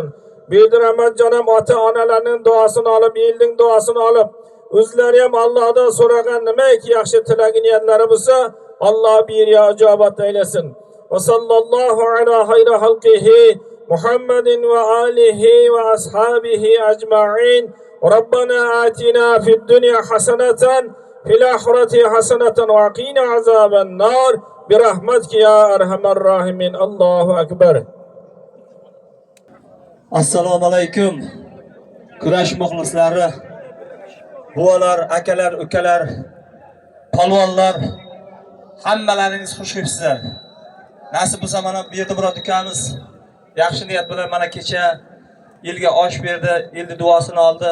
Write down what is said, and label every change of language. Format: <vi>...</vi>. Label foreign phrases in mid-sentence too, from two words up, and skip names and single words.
<uz>Berdirahmatjonim ota-onalarning duosini olib, elning duosini olib, o'zlari ham Allohdan so'ragan nimaiki yaxshi tilagi niyatlari bo'lsa, Alloh beriyo ijobat aylasin.</uz> <ar>وصلى الله على خير خلقه محمد وآله وأصحابه أجمعين. ربنا آتنا في الدنيا حسنة في الآخرة حسنة وقنا عذاب النار برحمتك يا أرحم الراحمين. الله أكبر. السلام عليكم.</ar> <uz>Kurash muxlislari, buvalar, akalar, ukalar, palvonlar, hammalaringiz xush kelibsizlar. Nasib bo'lsa mana bu yerda biror ukamiz yaxshi niyat bilan mana kecha elga osh berdi, elni duosini oldi.</uz>